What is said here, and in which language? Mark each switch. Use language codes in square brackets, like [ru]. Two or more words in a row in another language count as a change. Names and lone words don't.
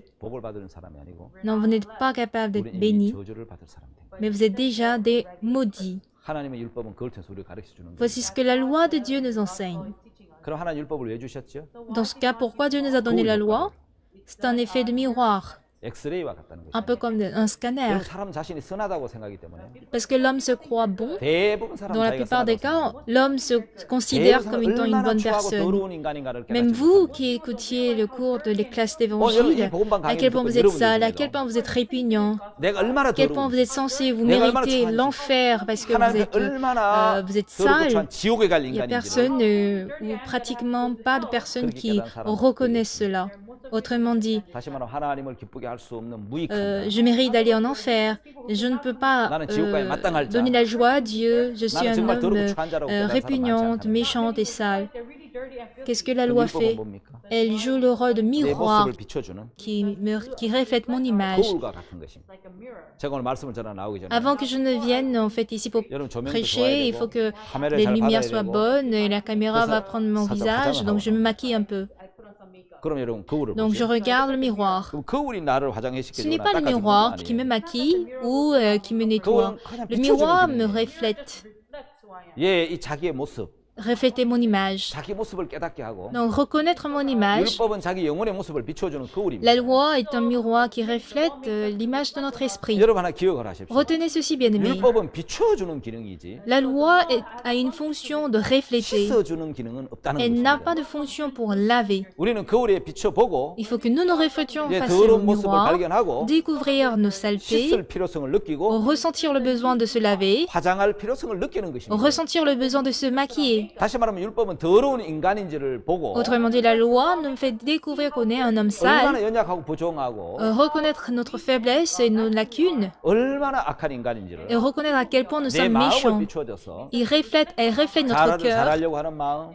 [ko] 예, 복을 받는 사람이 아니고 [fr] Non, vous n'êtes pas capable d'être [ko] 우리 이미 [fr] bénis, [ko] 저주를 받을 사람들. [fr] mais vous êtes déjà des maudits. [ko] 하나님의 율법은 그걸 통해서 우리를 가르쳐 주는 거예요. [fr] Voici ce que la loi de Dieu nous enseigne. [ko] 그럼 하나님 율법을 왜 주셨죠? [fr] Dans ce cas, pourquoi Dieu nous a donné la loi? C'est un effet de miroir, [ko] 엑스레이와 같다는 [fr] un [ko] 거죠. [fr] peu comme un scanner. [ko] 여러분 사람 자신이 선하다고 생각하기 때문에 [fr] Parce que l'homme se croit bon. [ko] 대부분 사람 [fr] Dans la [ko] 자기가 [fr] plupart des [ko] 선하다고 [fr] cas, l'homme se considère comme étant une bonne [ko] 추하고 [fr] personne. [ko] 더러운 인간인가를 [fr] Même [ko] 깨닫지 [fr] vous [ko] 못합니다. [fr] qui écoutiez le cours de les classes [ko] 여러분 이 [fr] d'évangile, [ko] 복음방 [fr] à [ko] 강의 [fr] quel point [ko] 듣고 [fr] vous êtes [ko] 여러분 [fr] sale, à [ko] 얘기해요. [fr] quel point vous êtes répugnant, [ko] 내가 얼마나 [fr] à quel point [ko] 더러운 [fr] vous êtes censé, vous [ko] 내가 얼마나 [fr] méritez [ko] 추한지, [fr] l'enfer parce que [ko] 하나님께 [fr] vous [ko] 얼마나 [fr] êtes [ko] 더럽고 [fr] sale. [ko] 추한 지옥에 갈 [fr] Il n'y a [ko] 인간인지를 [fr] personne ou pratiquement pas de personnes qui reconnaissent cela. Autrement dit, [ko] 다시 말하면 하나님을 기쁘게 할 수 없는 무익한 [fr] je mérite d'aller en enfer. Je ne peux pas donner la joie à Dieu. Je suis un homme répugnante, méchante et sale. Qu'est-ce que la loi fait? [ko] 뭡니까? [fr] Elle joue le rôle de [ko] 내 [fr] miroir [ko] 모습을 비춰주는 [fr] qui reflète mon image. [ko] 거울과 같은 것입니다. 제가 오늘 말씀을 전하 나오기 전에 [fr] Avant que je ne vienne en fait ici pour [ko] 여러분 조명도 좋아야 [fr] prêcher, il [ko] 되고 [fr] faut que [ko] 카메라를 [fr] les [ko] 잘 [fr] lumières [ko] 받아야 [fr] soient [ko] 되고 [fr] bonnes et la caméra [ko] 그래서 [fr] va prendre mon [ko] 살짝 [fr] visage, [ko] 화장을 [fr] donc je me [ko] 하고. [fr] maquille un peu. [ko] 그럼 여러분 거울을 [fr] Donc je [ko] 보세요. [fr] regarde le miroir. [ko] 그럼 거울이 나를 화장해 [fr] Ce n'est [ko] 시켜주거나 [fr] pas le [ko] 닦아주는 건 [fr] miroir qui me [ko] 아니에요. [fr] maquille ou qui me nettoie. [ko] 거울은 그냥 [fr] Le [ko] 비춰주는 [fr] miroir me [ko] 기능이에요. [fr] reflète, [ko] 예, 이 자기의 모습, [fr] refléter mon image. [ko] 자기 모습을 깨닫게 하고 [fr] Donc reconnaître mon image. [ko] 율법은 자기 영혼의 모습을 비춰주는 거울입니다. [fr] La loi est un miroir qui reflète l'image de notre esprit. [ko] 여러분 하나 기억을 하십시오. [fr] Retenez ceci, bien-aimés. [ko] 율법은 비춰주는 기능이지 [fr] La loi a une fonction de refléter. [ko] 씻어주는 기능은 없다는 [fr] Elle n'a pas [ko] 것입니다. [fr] de fonction pour laver. [ko] 우리는 거울에 비춰보고 [fr] Il faut que nous nous reflétions [ko] 예, [fr] face au [ko] 더러운 모습을 [fr] miroir, [ko] 발견하고 [fr] découvrir nos saletés, [ko] 씻을 필요성을 느끼고 [fr] ressentir le besoin de se laver, [ko] 화장할 필요성을 느끼는 것입니다. [fr] ressentir le besoin de se maquiller. [ko] 다시 말하면 율법은 더러운 인간인지를 보고 [fr] Autrement dit, la loi nous fait découvrir qu'on est un homme [ko] 얼마나 [fr] sale, [ko] 연약하고 부정하고 [fr] reconnaître notre faiblesse et nos lacunes, [ko] 얼마나 악한 [fr] et [ko] 인간인지를 [fr] reconnaître à quel point nous [ko] 내 [fr] sommes [ko] 마음을 [fr] méchants. [ko] 비추어줘서 [fr] Elle reflète notre cœur [ko] 잘하려고 하는 마음,